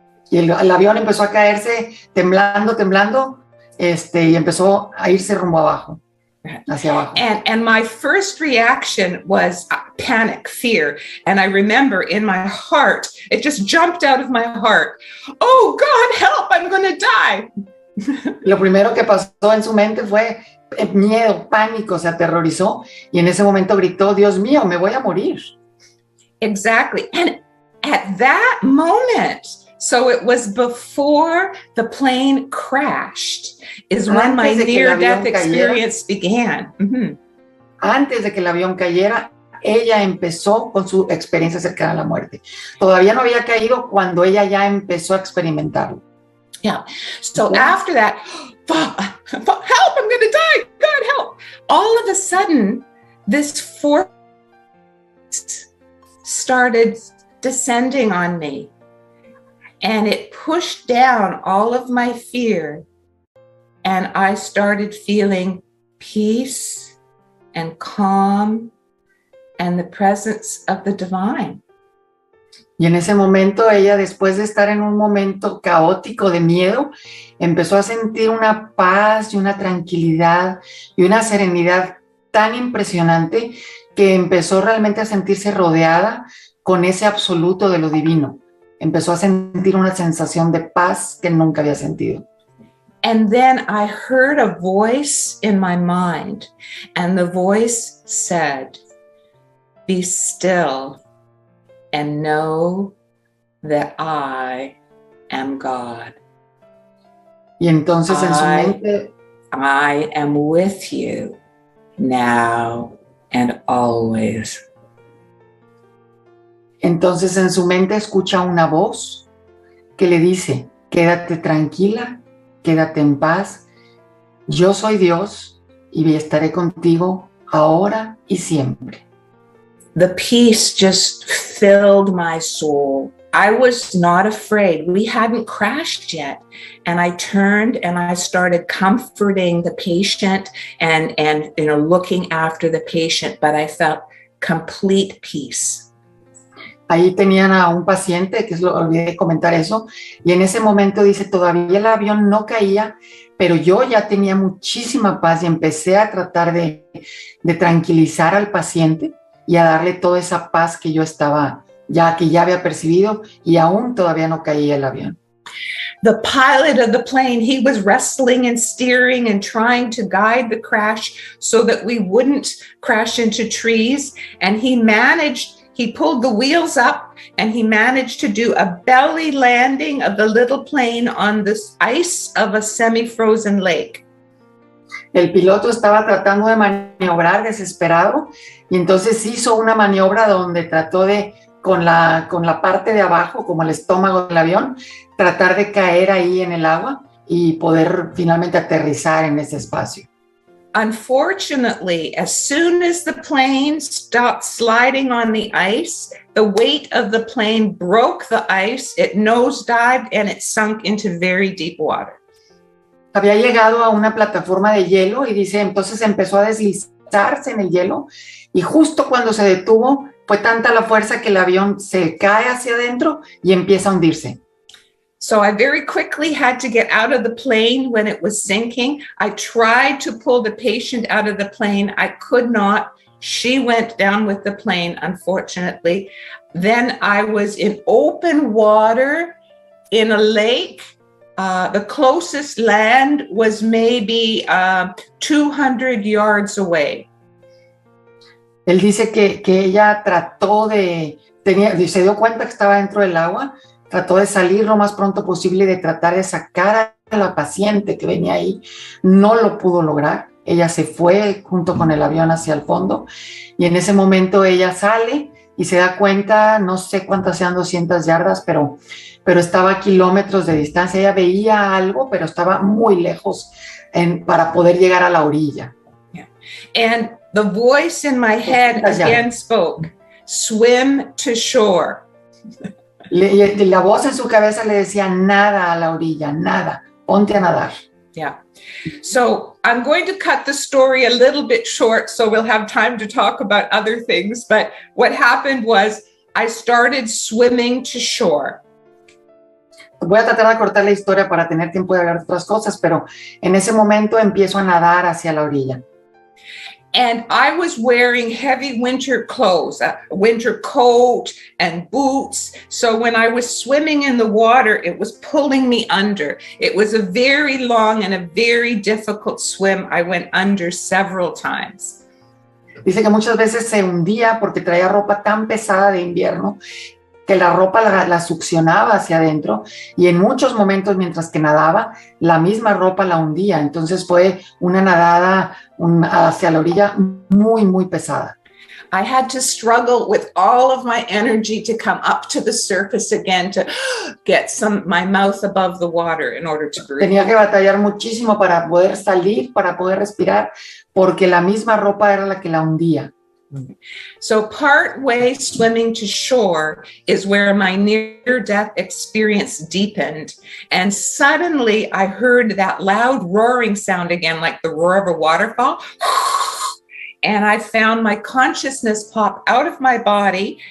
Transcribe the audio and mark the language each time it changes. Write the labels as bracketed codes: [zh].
[es] Y el avión empezó a caerse, temblando, y empezó a irse rumbo abajo, hacia abajo. [en] And my first reaction was panic, fear. And I remember in my heart, it just jumped out of my heart. Oh God, help, I'm going to die. [es] Lo primero que pasó en su mente fue miedo, pánico, se aterrorizó y en ese momento gritó, Dios mío, me voy a morir. [en] Exactly. And at that moment, so it was before the plane crashed, is when my near-death experience began. Mm-hmm. [es] Antes de que el avión cayera, ella empezó con su experiencia cercana a la muerte. Todavía no había caído cuando ella ya empezó a experimentarlo. [en] Yeah. So after that, help, I'm going to die. God, help. All of a sudden, this force started descending on me, and it pushed down all of my fear, and I started feeling peace and calm and the presence of the divine. [es] Y en ese momento ella, después de estar en un momento caótico de miedo, empezó a sentir una paz y una tranquilidad y una serenidad tan impresionante que empezó realmente a sentirse rodeada con ese absoluto de lo divino. Empezó a sentir una sensación de paz que nunca había sentido. [en] And then I heard a voice in my mind, and the voice said, "Be still and know that I am God. [es] Y entonces en su mente, [en] I am with you now and always. [es] entonces en su mente escucha una voz que le dice, quédate tranquila, quédate en paz, yo soy Dios y estaré contigo ahora y siempre. [en] The peace just filled my soul. I was not afraid. We hadn't crashed yet. And I turned and I started comforting the patient and looking after the patient, but I felt complete peace. [es] Ahí tenían a un paciente, olvidé comentar eso, y en ese momento dice, todavía el avión no caía, pero yo ya tenía muchísima paz y empecé a tratar de tranquilizar al paciente y a darle toda esa paz que yo estaba, que ya había percibido, y aún todavía no caía el avión. [en] The pilot of the plane, he was wrestling and steering and trying to guide the crash so that we wouldn't crash into trees. And he pulled the wheels up and he managed to do a belly landing of the little plane on the ice of a semi-frozen lake. [es] El piloto estaba tratando de maniobrar desesperado y entonces hizo una maniobra donde trató de, con la parte de abajo, como el estómago del avión, tratar de caer ahí en el agua y poder finalmente aterrizar en ese espacio. [en] Unfortunately, as soon as the plane stopped sliding on the ice, the weight of the plane broke the ice, it nosedived, and it sunk into very deep water. [es] Había llegado a una plataforma de hielo y dice, entonces empezó a deslizarse en el hielo y justo cuando se detuvo, fue tanta la fuerza que el avión se cae hacia adentro y empieza a hundirse. [en] So I very quickly had to get out of the plane when it was sinking. I tried to pull the patient out of the plane. I could not. She went down with the plane, unfortunately. Then I was in open water in a lake. The closest land was maybe 200 yards away. [es] Él dice que ella trató se dio cuenta que estaba dentro del agua, trató de salir lo más pronto posible y de tratar de sacar a la paciente que venía ahí. No lo pudo lograr. Ella se fue junto con el avión hacia el fondo y en ese momento ella sale y se da cuenta, no sé cuántas sean 200 yardas, pero estaba a kilómetros de distancia. Ella veía algo, pero estaba muy lejos para poder llegar a la orilla. [en] Yeah. And the voice in my head again spoke, swim to shore. [es] La voz en su cabeza le decía, nada a la orilla, nada, ponte a nadar. [en] Yeah. So I'm going to cut the story a little bit short so we'll have time to talk about other things. But what happened was I started swimming to shore. [es] Voy a tratar de cortar la historia para tener tiempo de hablar de otras cosas, pero en ese momento empiezo a nadar hacia la orilla. [en] And I was wearing heavy winter clothes, a winter coat and boots. So when I was swimming in the water, it was pulling me under. It was a very long and a very difficult swim. I went under several times. [es] Dice que muchas veces se hundía porque traía ropa tan pesada de invierno que la ropa la succionaba hacia adentro y en muchos momentos mientras que nadaba, la misma ropa la hundía. Entonces fue una nadada hacia la orilla muy, muy pesada. [en] I had to struggle with all of my energy to come up to the surface again to get my mouth above the water in order to breathe. [es] Tenía que batallar muchísimo para poder salir, para poder respirar, porque la misma ropa era la que la hundía. [en] So part way swimming to shore is where my near-death experience deepened. And suddenly I heard that loud roaring sound again, like the roar of a waterfall. And I found my consciousness pop out of my body.